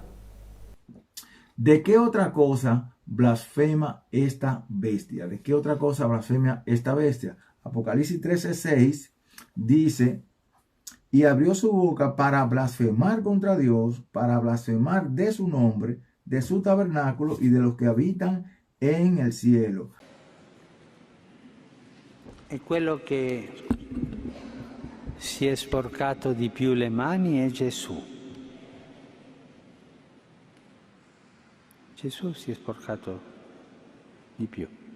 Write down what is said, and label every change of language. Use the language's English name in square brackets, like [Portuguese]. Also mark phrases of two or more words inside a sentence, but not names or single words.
[Spanish] ¿De qué otra cosa blasfema esta bestia? ¿De qué otra cosa blasfema esta bestia? Apocalipsis 13:6 dice: y abrió su boca para blasfemar contra Dios, para blasfemar de su nombre, de su tabernáculo y de los que habitan en el cielo. [Italian] E quello che si è sporcato di più le mani è Gesù. Gesù si è sporcato di più.